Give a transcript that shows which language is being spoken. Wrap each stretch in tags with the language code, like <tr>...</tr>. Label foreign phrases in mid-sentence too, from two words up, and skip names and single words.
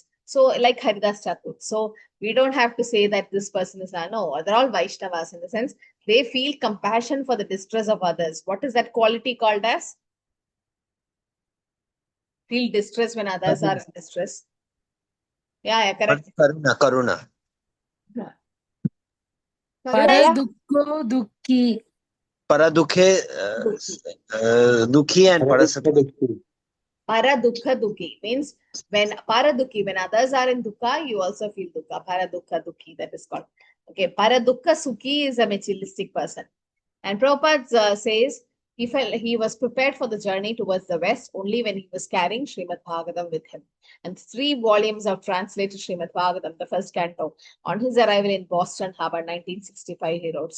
<en>So, like Haridas Thakur. So, we don't have to say that this person is, no, they're all Vaishnavas in the sense they feel compassion for the distress of others. What is that quality called as? Feel distress when others are in distress. Yeah, correct. Karuna.</en> <sa>Paradukho dukhi. Paradukhe Dukhi and Parasukhi. Paradukha dukhi means when others are in dukkha, you also feel dukkha. Paradukha dukhi,</sa> <en>that is called. Okay,</en> <sa>Paradukha Sukhi</sa> <en>is a materialistic person. And Prabhupada says he was prepared for the journey towards the west only when he was carrying Srimad Bhagavatam with him. And 3 volumes of translated Srimad Bhagavatam, the first canto, on his arrival in Boston Harbor, 1965, he wrote.</en>